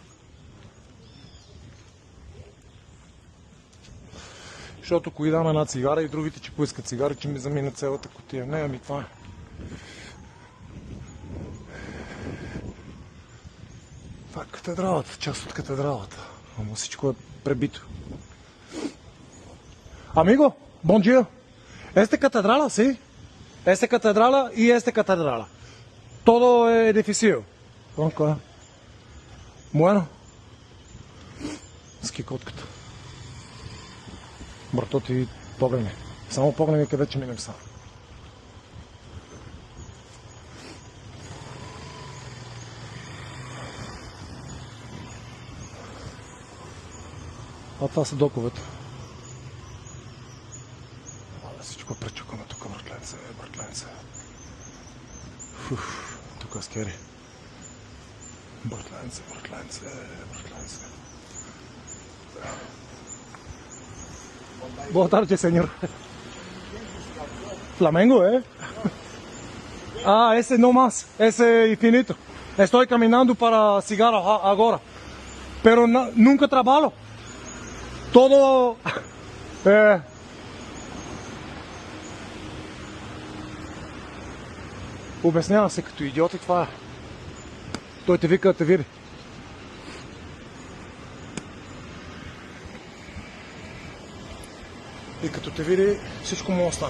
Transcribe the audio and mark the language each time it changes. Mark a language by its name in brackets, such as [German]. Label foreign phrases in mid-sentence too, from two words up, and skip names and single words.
[Bulgarian] Защото ако дам една цигара и другите, че поискат цигари, че ми замина цялата кутия. Не, ами това е. Това е катедралата, част от катедралата. Ама всичко е пребито. [Portuguese] Amigo, bom dia. [Spanish] Esta catedral, sí. Esta catedral y esta catedral. Todo edificio. Ok. Bueno. [Bulgarian] Ски котката. Брато ти погледни. Само погледни къде че минем сам. А това са доковете. Всичко пречукано тук, братленце. Тук е скери. Братленце. [Portuguese] Boa tarde, señor. [Spanish] Flamengo, ¿eh? Ah, ese no más, ese infinito. Estoy caminando para cigarro agora. Pero nunca trabajo. Todo... [Bulgarian] Обяснява се като идиот и това е. Той те вика да те види. И като те види, всичко му остане.